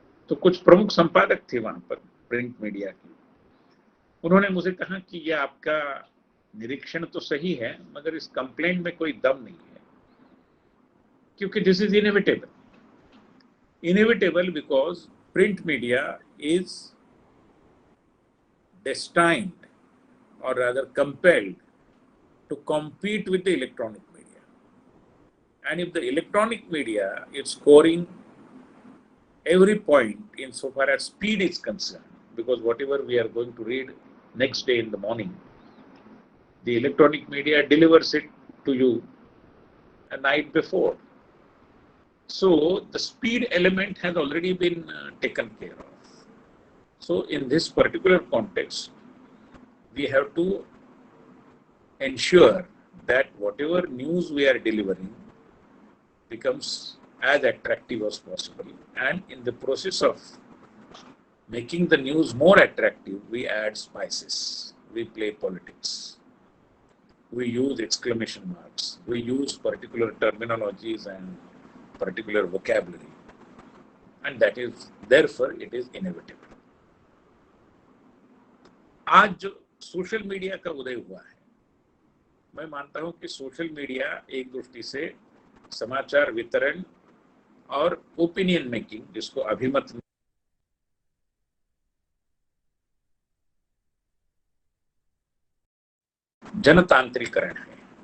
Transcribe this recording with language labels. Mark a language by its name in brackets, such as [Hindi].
[Hindi] तो कुछ प्रमुख संपादक थे वहां पर प्रिंट मीडिया के, उन्होंने मुझे कहा कि ये आपका निरीक्षण तो सही है, मगर इस कंप्लेंट में कोई दम नहीं है, क्योंकि [English] This is inevitable because print media is destined or rather compelled to compete with the electronic media, And if the electronic media is scoring every point insofar as speed is concerned, because whatever we are going to read next day in the morning, the electronic media delivers it to you a night before. So the speed element has already been taken care of. So in this particular context, we have to ensure that whatever news we are delivering becomes as attractive as possible. And in the process of making the news more attractive, we add spices, we play politics, we use exclamation marks, we use particular terminologies and particular vocabulary, and that is therefore it is inevitable. [Hindi] आज जो social media का उदय हुआ है, मैं मानता हूं कि social media एक दृष्टि से समाचार वितरण और ओपिनियन मेकिंग, जिसको अभिमत जनतांत्रिकरण है।